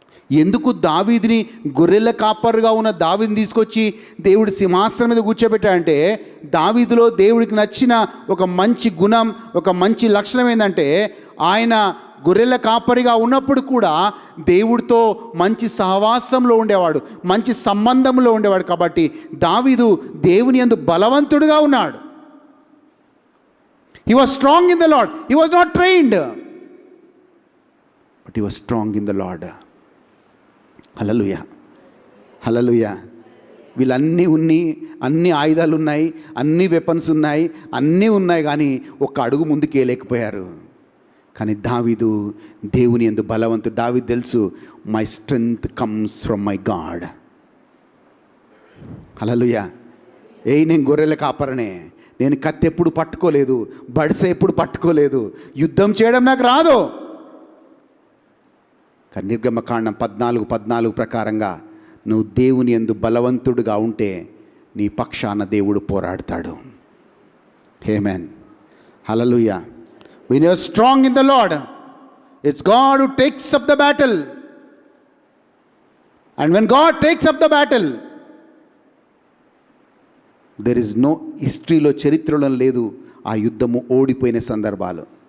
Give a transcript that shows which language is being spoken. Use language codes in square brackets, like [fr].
[te] ఎందుకు దావీదుని గొర్రెల కాపరుగా ఉన్న దావీదుని తీసుకొచ్చి దేవుడి సింహాసనం మీద కూర్చోబెట్టాడంటే, దావీదులో దేవుడికి నచ్చిన ఒక మంచి గుణం, ఒక మంచి లక్షణం ఏంటంటే, ఆయన గొర్రెల కాపరిగా ఉన్నప్పుడు కూడా దేవుడితో మంచి సహవాసంలో ఉండేవాడు, మంచి సంబంధంలో ఉండేవాడు. కాబట్టి దావీదు దేవుని యందు బలవంతుడుగా ఉన్నాడు. [en] He was strong in the Lord. He was not trained, but he was strong in the Lord. [te] హల్లెలూయా, హల్లెలూయా. వీళ్ళన్నీ అన్ని ఆయుధాలు ఉన్నాయి, అన్ని వెపన్స్ ఉన్నాయి, అన్నీ ఉన్నాయి, కానీ ఒక్క అడుగు ముందుకు వేయలేకపోయారు. కానీ దావీదు దేవుని యందు బలవంతుడు. దావీదు తెలుసు, [en] My strength comes from my God. [te] హల్లెలూయా. నేను గొర్రెల కాపరనే, నేను కత్తి ఎప్పుడు పట్టుకోలేదు, బడిస ఎప్పుడు పట్టుకోలేదు, యుద్ధం చేయడం నాకు రాదు. కానీ నిర్గమకాండం 14:14 ప్రకారంగా నువ్వు దేవుని యందు బలవంతుడుగా ఉంటే నీ పక్షాన దేవుడు పోరాడతాడు. ఆమేన్, హల్లెలూయా. [en] When you are strong in the Lord, it's God who takes up the battle. And when God takes up the battle, there is no [te] హిస్టరీలో, చరిత్రలో లేదు ఆ యుద్ధము ఓడిపోయిన సందర్భాలు.